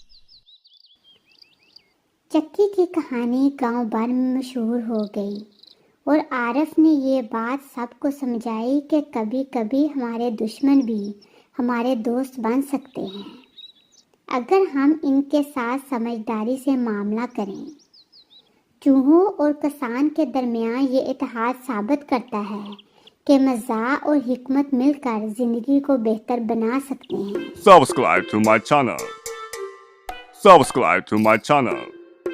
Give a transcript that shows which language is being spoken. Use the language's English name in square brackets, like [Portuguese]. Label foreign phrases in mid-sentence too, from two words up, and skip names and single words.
[Hindi] चक्की की कहानी गांव भर में मशहूर हो गई और आरिफ ने ये बात सबको समझाई कि कभी कभी हमारे दुश्मन भी हमारे दोस्त बन सकते हैं अगर हम इनके साथ समझदारी से मामला करें। चूहों और किसान के दरमियान ये इत्तेहाद साबित करता है कि मज़ाक और हिकमत मिलकर ज़िंदगी को बेहतर बना सकते हैं। [English] Subscribe to my channel. Subscribe to my channel.